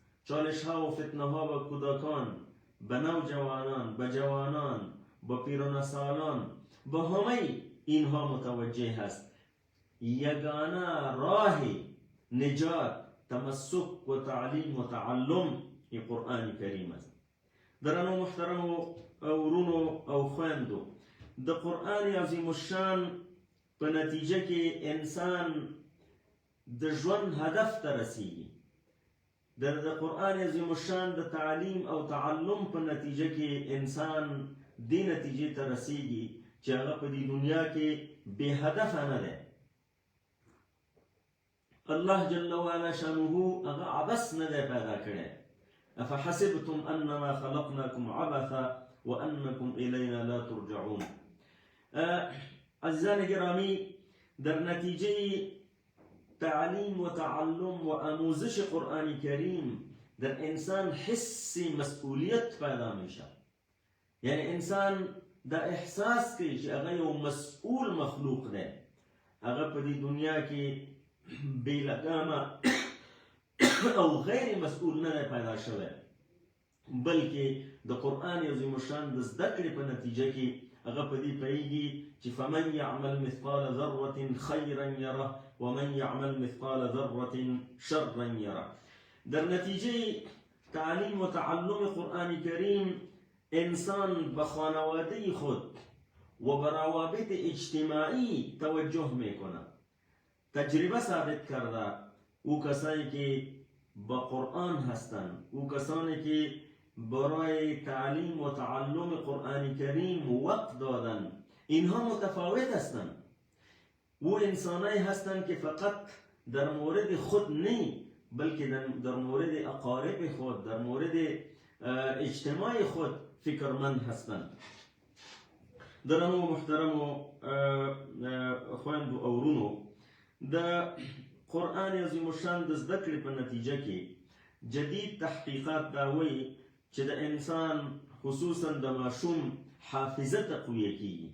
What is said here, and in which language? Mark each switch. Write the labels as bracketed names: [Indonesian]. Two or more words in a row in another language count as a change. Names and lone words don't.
[Persian] چالش ها و فتنه ها به کودکان، به نوجوانان، به جوانان، به پیران سالان، به همه اینها متوجه هست. یگانه راه نجات تمسک و تعلیم و تعلم این قرآن کریم است. [Pashto] درنو محترم و ورونو او خویندو، د قرآن عظیم الشان په نتیجه کې انسان د ژوند هدف ته رسیږي. د قرآن عظیم الشان د تعلیم او تعلم په نتیجه کې انسان دې نتیجې ته رسیږي چې هغه په دې دنیا کې بې هدفه نه دی. [Arabic] الله جل وعلا شانه [Pashto] هغه عبث نه دی پیدا کړی. [Arabic] افحسبتم انما خلقناكم عبثا وانكم الينا لا ترجعون. [Persian] عزیزان گرامی، در نتیجه تعلیم و تعلم و آموزش قرآن کریم در انسان حس مسئولیت پیدا میشه. [Pashto] یعنی انسان دا احساس کوي چې هغه یو مسئول مخلوق دی، هغه په دې دنیا کې بې لګامه او غیر مسئول نه دی پیدا شوی، بلکې د قرآن عظیم الشان د زده کړې په نتیجه کې هغه په دې پوهېږي چې [Arabic] فمن یعمل مثقال ذرة خیرا یره ومن یعمل مثقال ذرة شرا یره. [Persian] در نتیجه تعلیم و تعلم قرآن کریم انسان به خانواده خود و به روابط اجتماعی توجه میکنه. تجربه ثابت کرده او کسانی که با قرآن هستند، او کسانی که برای تعلیم و تعلم قرآن کریم وقت دادن، اینها متفاوت هستند. او انسانایی هستند که فقط در مورد خود نه، بلکه در مورد اقارب خود، در مورد اجتماع خود فکرمند هستند. [Pashto] درنو محترم خویندو او ورونو، د قرآن عظیم الشان د زده کړې په نتیجه کې جدید تحقیقات دا وایي چې د انسان خصوصا د ماشوم حافظه تقویه کیږي.